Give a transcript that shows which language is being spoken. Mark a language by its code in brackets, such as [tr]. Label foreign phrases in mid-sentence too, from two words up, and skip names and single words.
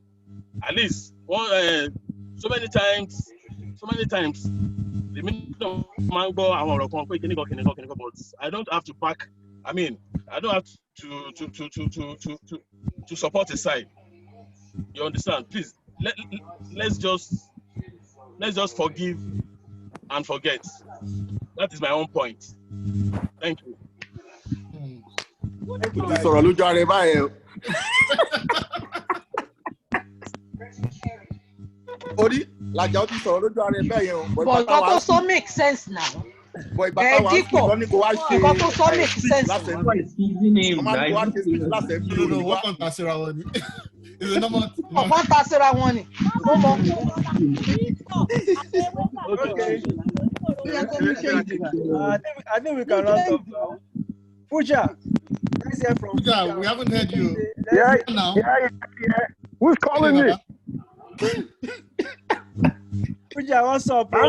[en] At least so many times the minimum mango but I don't have to pack. I mean, I don't have to support a side. You understand? Please let's just forgive and forget. That is my own point. Thank you. [yo] Sọ̀rọ̀ lójú ara ẹ báyẹn. Orí làjà ó ti sọ̀rọ̀ lójú ara ẹ bẹ́ẹ̀ yẹn. [en] But [yo] nǹkan tó sọ [en] make sense now. [yo] Dípò nǹkan tó sọ [en] make sense. [yo] Wọ́n kàn ta síra wọn ni. Wọ́n ta síra wọn ni. Mo mọ̀. [en] I think we can round up now. Fuja, let's hear from Fuja. We haven't heard you. Yeah. Who's calling me? Fuja, what's up, bro?